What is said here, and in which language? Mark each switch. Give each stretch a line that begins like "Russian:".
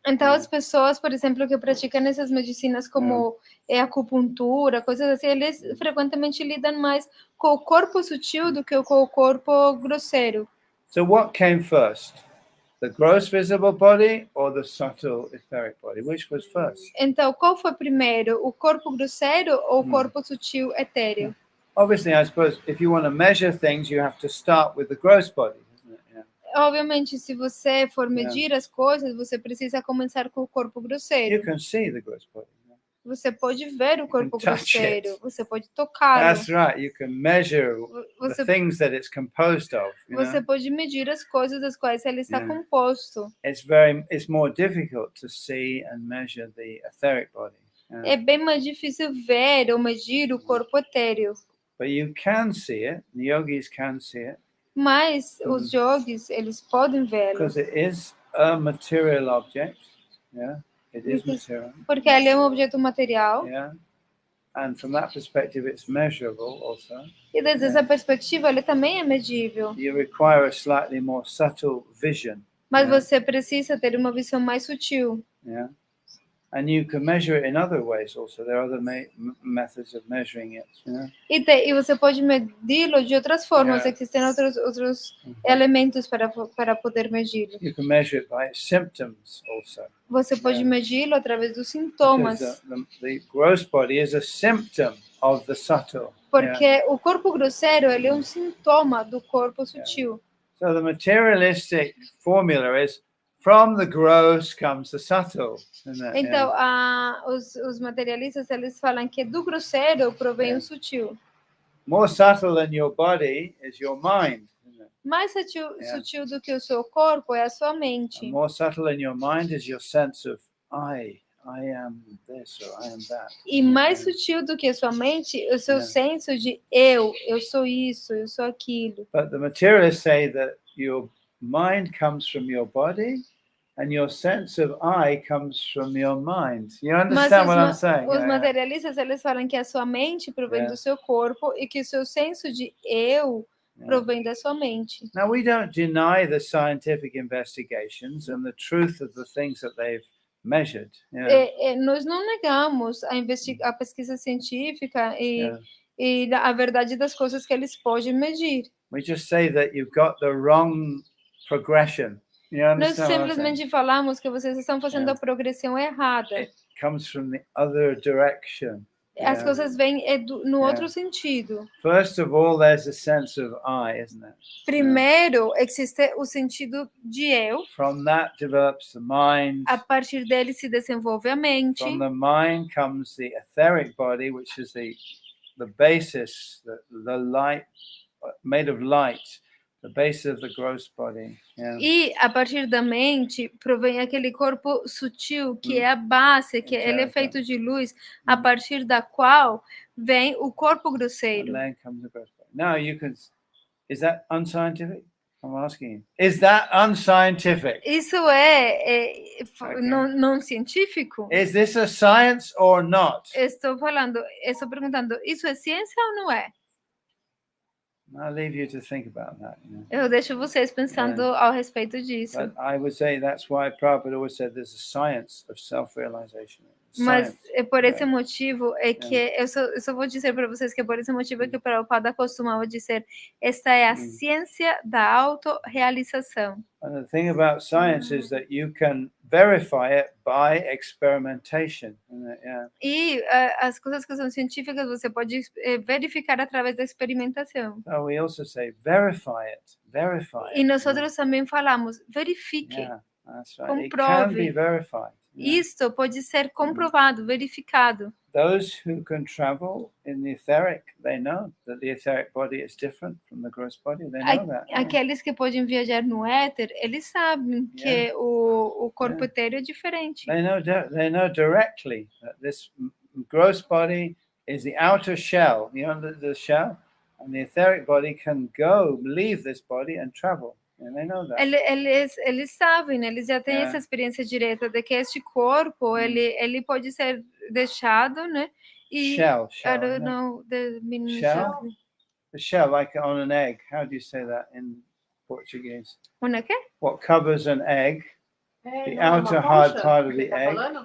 Portuguese: Então as pessoas, por exemplo, que praticam essas medicinas como acupuntura, coisas assim, eles frequentemente lidam mais com o corpo sutil do que com o corpo grosseiro.
English: So what came first? The gross visible body or the subtle etheric body? Which was first?
Portuguese: Então, qual foi primeiro, o corpo grosseiro ou o corpo sutil etéreo?
English: Obviously, I suppose if you want to measure things, you have to start with the gross body, isn't it?
Portuguese: Obviamente, se você for medir as coisas, você precisa começar com o corpo grosseiro.
English: You can see the gross body.
Portuguese: Você pode ver o corpo grosseiro, você pode tocá-lo.
English: That's right. You can measure the things that it's composed of.
Portuguese: Você pode medir as coisas das quais ele está composto.
English: It's more difficult to see and measure the etheric body.
Portuguese: É bem mais difícil ver ou medir o corpo etéreo.
English: But you can see it. The yogis can see it.
Portuguese: Mas os yogis, eles podem vê-lo.
English: Because it is a material object. It is material.
Portuguese: Porque ele é um objeto material.
English: And from that perspective, it's measurable also.
Portuguese: E desde essa perspectiva, ele também é medível.
English: You require a slightly more subtle vision.
Portuguese: Mas você precisa ter uma visão mais sutil.
English: And you can measure it in other ways also. There are other methods of measuring it.
Portuguese: E você pode medi-lo de outras formas. Existem outros elementos para poder medi-lo.
English: You can measure it by symptoms also.
Portuguese: Você pode medi-lo através dos sintomas.
English: The gross body is a symptom of the subtle.
Portuguese: Porque o corpo grosseiro, ele é um sintoma do corpo sutil.
English: So the materialistic formula is from the gross comes the subtle.
Portuguese: Então, os materialistas, eles falam que do grosseiro provém o sutil.
English: More subtle than your body is your mind.
Portuguese: Mais sutil do que o seu corpo é a sua mente.
English: And more subtle than your mind is your sense of I am this or I am that.
Portuguese: E mais sutil do que a sua mente, o seu senso de eu sou isso, eu sou aquilo.
English: But the materialists say that your mind comes from your body and your sense of I comes from your mind. You understand what I'm saying?
Portuguese: Os materialistas, eles falam que a sua mente provém do seu corpo e que o seu senso de eu provém da sua mente.
English: Now, we don't deny the scientific investigations and the truth of the things that they've measured.
Portuguese: Nós não negamos a pesquisa científica e a verdade das coisas que eles podem medir.
English: We just say that you've got the wrong progression.
Portuguese: Nós simplesmente falamos que vocês estão fazendo a progressão errada.
English: It comes from the other direction.
Portuguese: As coisas vêm no outro sentido.
English: First of all, there's a sense of I, isn't it?
Portuguese: Primeiro, existe o sentido de eu.
English: From that develops the mind.
Portuguese: A partir dele se desenvolve a mente.
English: From the mind comes the etheric body, which is the basis, the light, made of light, the basis of the gross body. Yeah.
Portuguese: E a partir da mente provém aquele corpo sutil que é a base, que ele é feito de luz, a partir da qual vem o corpo grosseiro.
English: And then comes the gross body. Now you can. Is that unscientific? I'm asking you. Is that unscientific?
Portuguese: Isso é não científico?
English: Is this a science or not?
Portuguese: Estou perguntando, isso é ciência ou não é?
English: I'll leave you to think about that.
Portuguese: Eu deixo vocês pensando ao respeito disso.
English: But I would say that's why Prabhupada always said there's a science of self-realization.
Portuguese: Mas é por esse motivo que eu só vou dizer para vocês que é por esse motivo que o Prabhupada costumava dizer: esta é a ciência da autorrealização.
English: And the thing about science is that you can verify it by experimentation.
Portuguese: E as coisas que são científicas você pode verificar através da experimentação.
English: So we also say verify it, verify.
Portuguese: E nós também falamos verifique.
English: Yeah, that's right.
Portuguese: Comprove.
English: It can be verified.
Portuguese: Isto pode ser comprovado, verificado.
English: Those who can travel in the etheric, they know that the etheric body is different from the gross body. They know that.
Portuguese: Aqueles que podem viajar no éter, eles sabem que o corpo etéreo é diferente.
English: They know directly that this gross body is the outer shell, the shell, and the etheric body can leave this body and travel. And they know that.
Portuguese: Eles sabem, eles já têm essa experiência direta de que este corpo ele pode ser deixado, né? E
English: shell. I don't know the meaning. Shell. The shell, like on an egg. How do you say that in Portuguese?
Portuguese: Uma quê?
English: What covers an egg? The outer hard part of the egg.